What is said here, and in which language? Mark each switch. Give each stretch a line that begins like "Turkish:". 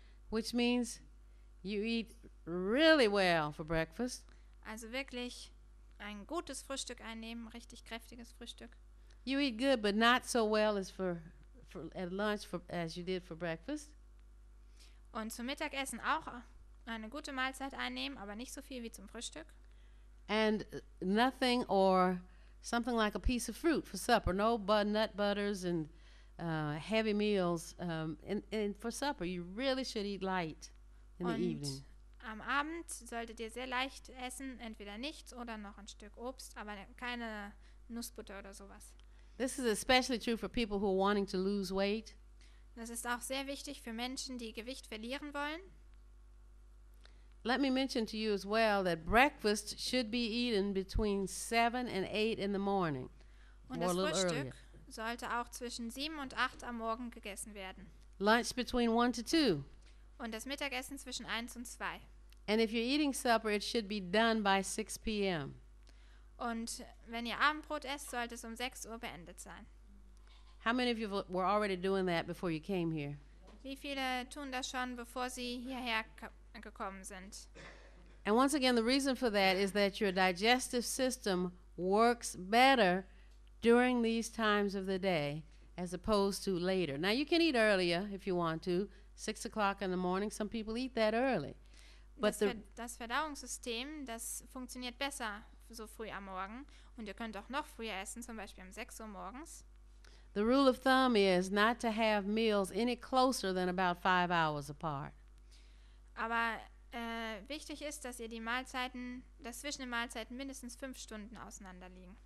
English: which means you eat really well for breakfast.
German: Also wirklich ein gutes Frühstück einnehmen, richtig kräftiges Frühstück.
English: You eat good, but not so well as for at lunch as you did for breakfast.
German: Und zum Mittagessen auch eine gute Mahlzeit einnehmen, aber nicht so viel wie zum Frühstück.
English: And nothing or something like a piece of fruit for supper. No nut butters and heavy meals. And for supper, you really should eat light in the evening.
German: Am Abend solltet ihr sehr leicht essen, entweder nichts oder noch ein Stück Obst, aber keine Nussbutter oder sowas.
English: This is especially true for people who are wanting to lose weight.
German: Das ist auch sehr wichtig für Menschen, die Gewicht verlieren wollen.
English: Let me mention to you as well that breakfast should be eaten between 7 and 8 in the morning.
German: Und
English: or a
German: das
English: little
German: Frühstück
English: earlier.
German: sollte auch zwischen 7 und 8 am Morgen gegessen werden.
English: Lunch between 1 to 2.
German: Und das Mittagessen zwischen 1 und 2.
English: And if you're eating supper, it should be done by 6 p.m.
German: Und wenn ihr Abendbrot esst, sollte es um 6 Uhr beendet sein.
English: How many of you were already doing that before you came here?
German: Wie viele tun das schon, bevor sie hierher gekommen sind?
English: And once again, the reason for that is that your digestive system works better during these times of the day as opposed to later. Now, you can eat earlier if you want to, 6 o'clock in the morning. Some people eat that early. But
German: Das Verdauungssystem, das funktioniert besser so früh am Morgen. Und ihr könnt auch noch früher essen, zum Beispiel um 6 Uhr morgens.
English: the rule of thumb is not to have meals any closer than about 5 hours apart.
German: Aber wichtig ist, dass ihr dass zwischen den Mahlzeiten mindestens 5 Stunden auseinander liegen.